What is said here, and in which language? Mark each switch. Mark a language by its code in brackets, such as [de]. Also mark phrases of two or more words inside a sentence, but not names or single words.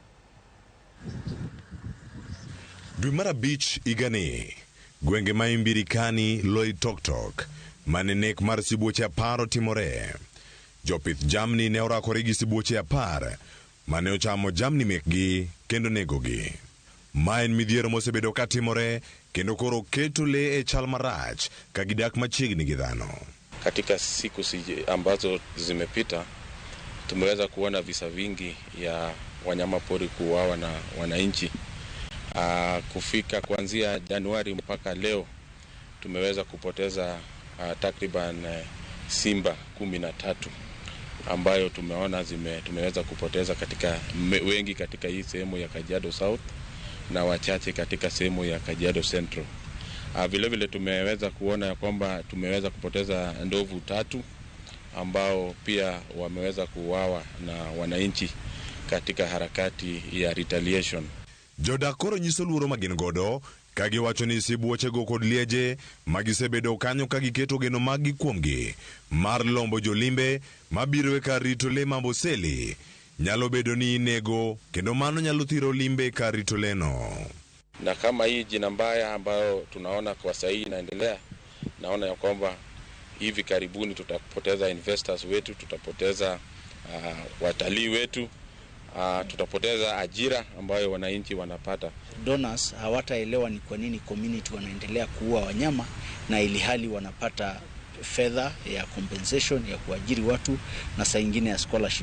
[luo] Dwe mar abich igani, gwenge ma Imbirikani, Loitoktok, mane nek mar sibuoche 10 timore. Jopith jamni ne orakore gi sibuoche 10 mane ochamo jamni mekgi kendo negogi. Ma en midhiero mosebedo ka timore kendo koro keto le e chal marach ka gidak machiegni gi dhano. [sw] Katika siku ambazo zimepita tumeweza kuona visa vingi ya wanyama pori kuuawa na wananchi. Kufika kuanzia Januari mpaka leo tumeweza kupoteza takriban simba 13 ambayo tumeona tumeweza kupoteza katika wengi katika hii sehemu ya Kajiado South na wachache katika sehemu ya Kajiado Central. Vile vile tumeweza kuona ya kwamba tumeweza kupoteza ndovu 3 ambao pia wameweza kuuawa na wananchi katika harakati ya retaliation. [luo] Jodakoro nyiso luoro magin godo kagi wacho ni sibuoche go kod lieje magisebedo kanyo kagiketo geno magi kuomgi mar lombo jolimbe mabiro ka rito le mamboseli nyalo bedo ni nego kendo mano nyalo thiro limbe ka rito leno. [sw] Na kama hii jina mbaya ambayo tunaona kwa sasa inaendelea, naona ya kwamba hivi karibuni tutapoteza investors wetu, tutapoteza watalii wetu, tutapoteza ajira ambayo wananchi wanapata. Donors hawataelewa ni kwa nini community wanaendelea kuua wanyama na ili hali wanapata fedha ya compensation ya kuajiri watu na saa nyingine ya scholarship.